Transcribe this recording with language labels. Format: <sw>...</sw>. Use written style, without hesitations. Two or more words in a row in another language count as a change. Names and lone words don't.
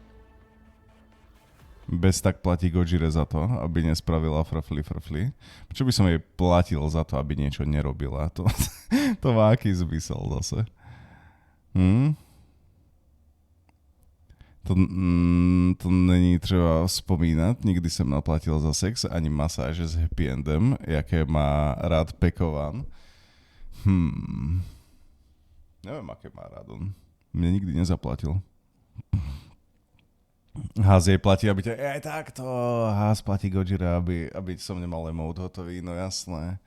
<sk>Bez tak platí Gojire za to, aby nespravila frfli. Prečo by som jej platil za to, aby niečo nerobila? To má aký zmysel zase?</sk> <cs>To není třeba spomínat, nikdy jsem naplatil za sex ani masáže s</cs> <en>happy endem,</en> <cs>jaké má rád Pekovan.</cs> <sk>Neviem, aké má rád on. Mne nikdy nezaplatil. Haz jej platí, aby ťa... Aj takto, Haz platí Gojira, aby som nemal emote hotový, no jasné.</sk>